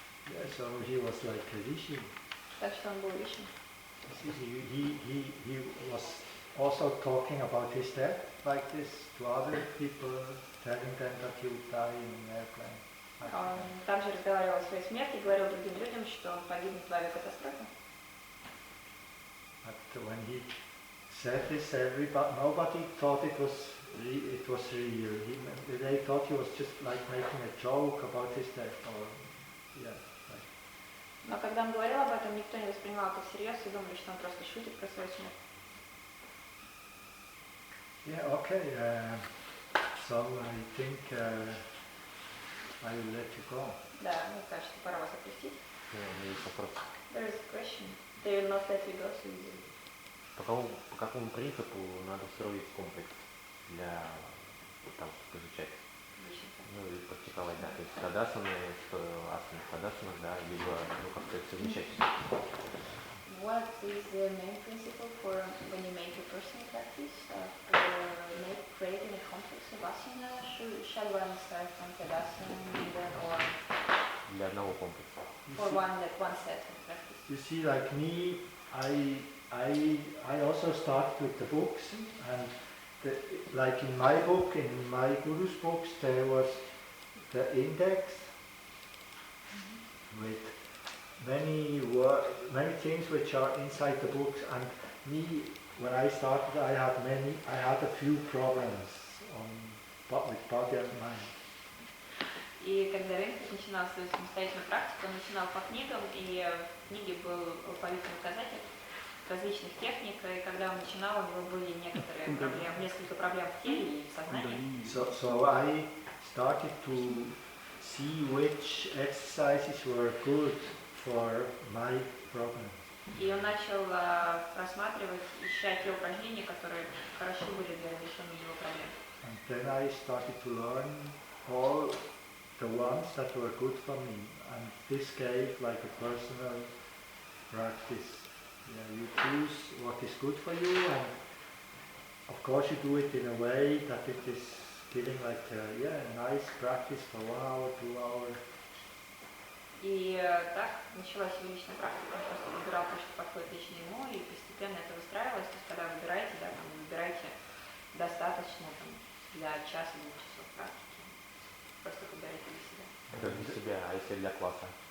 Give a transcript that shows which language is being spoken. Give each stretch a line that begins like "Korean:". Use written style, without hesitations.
English: Yeah, so he was like a rishi.
Russian: Так что он был риши.
English: He was also talking about his death like this to other people, telling them that he would die in an airplane.
Russian: Он также разговаривал о своей смерти, говорил другим людям, что он погибнет в авиакатастрофе.
English: But when he said this, nobody thought it was real. They thought he was just like making a joke about his death, or yeah.
Russian: Но когда он говорил об этом, никто не воспринимал это всерьез и думали, что он просто шутит про свою смерть. Yeah, okay.
English: So I think I will let you go.
Russian: Да, мне кажется, пора вас отпустить. Есть вопрос.
English: There is a question. They will not let you go so easily.
Russian: По какому принципу надо строить комплекс для того, чтобы изучать? Ну и практиковать, да, то есть тадасаны, тадасанах, да, либо как-то это совмещать.
English: What is the main principle for when you make a personal practice creating a complex of asana? Shall one start from tadasana or
Russian: Для одного комплекса.
English: for one set of practice? You see, like me, I also start with the books, and like in my book, in my guru's books, there was the index with many things which are inside the books. And me, when I started, I had a few problems with body and mind.
Russian: И когда Рейнхард начинал свою самостоятельную практику, он начинал по книгам, и в книге был алфавитный указатель различных техник, и когда он начинал, у него были несколько проблем в теле и в сознании.
English: So I started to see which exercises were good for my problem.
Russian: И он начал просматривать, ищать те упражнения, которые хорошо были для решения его проблем.
English: And then I started to learn all the ones that were good for me, and this gave like a personal practice. Yeah, you choose what is good for you, and of course you do it in a way that it is giving like a nice practice for 1 hour, 2 hours.
Russian: И так началась его личная практика, он просто выбирал то, что подходит лично ему, и постепенно это выстраивалось. То есть когда выбираете, да, там, выбирайте достаточно там, для часа, 2 часов практики. Просто выбирайте для себя. Это для себя, а если для класса?